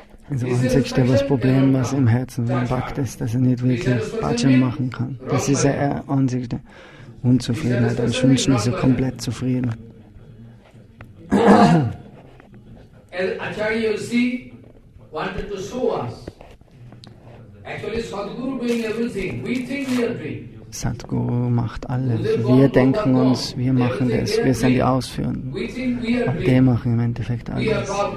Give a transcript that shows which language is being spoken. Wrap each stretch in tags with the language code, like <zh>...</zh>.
<de>Das einzigste was Problem, was im Herzen von Bhakt ist, dass er nicht wirklich Bhajan machen kann. Das ist die einzigste Unzufriedenheit. Ansonsten ist er komplett zufrieden.</de> <en>As Acharya Yosi wanted to show us, actually Sadhguru doing everything. We think we are doing.</en> <de>Sadhguru macht alles. Wir denken uns, wir machen das. Wir sind die Ausführenden. Aber die machen im Endeffekt alles.</de>